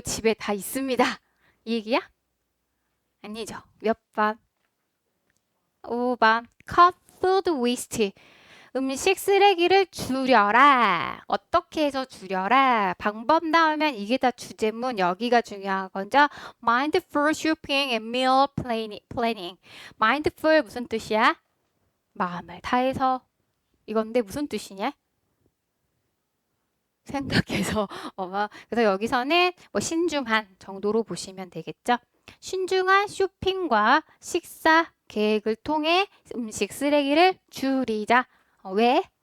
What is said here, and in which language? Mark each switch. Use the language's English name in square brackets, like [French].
[Korean] 집에 다 있습니다. 이 얘기야? 아니죠. 몇 번? 5번. [English] Cut food waste. [Korean] 음식 쓰레기를 줄여라. 어떻게 해서 줄여라? 방법 나오면 이게 다 주제문. 여기가 중요한 거죠. [English] Mindful shopping and meal planning. [Korean] Mindful 무슨 뜻이야? 마음을 다해서. 이건데 무슨 뜻이냐? 생각해서. 그래서 여기서는 뭐 신중한 정도로 보시면 되겠죠. 신중한 쇼핑과 식사 계획을 통해 음식 쓰레기를 줄이자. 왜?